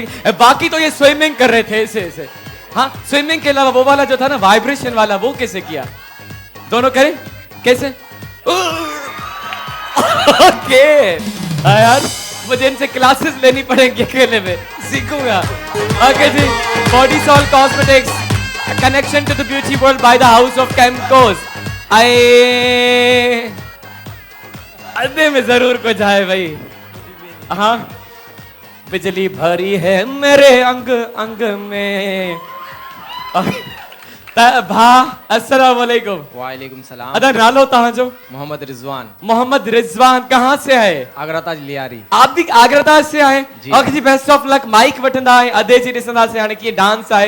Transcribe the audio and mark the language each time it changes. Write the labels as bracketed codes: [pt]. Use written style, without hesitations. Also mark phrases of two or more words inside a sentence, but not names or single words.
[ur] باقی تو یہ سوئمنگ کر رہے تھے ایسے ایسے۔ ہاں سوئمنگ کے علاوہ وہ والا جو تھا نا وائبریشن والا، وہ کیسے کیا? دونوں کریں کیسے? اوکے یار مجھے ان سے کلاسز لینی پڑیں گی، اکیلے میں سیکھوں گا. اوکے جی [en] बॉडी सॉल कॉस्मेटिक्स connection to the beauty world by the house of Chemicals। [ur] ادے میں ضرور کچھ ہے بھائی. ہاں بجلی بھری ہے میرے انگ انگ میں. [ar] ڀا السلام علیکم. وعلیکم السلام. [sd] अदा नालो तहां जो? मोहम्मद रिजवान। [ur] محمد رضوان کہاں سے آئے? आगरा ताज लियारी। آپ بھی آگرہ تاج سے آئے؟ اوکے جی [en] best of luck. [sd] माइक वठंदा है अदे जी ॾिसंदा से हाणे कीअं डांस आहे।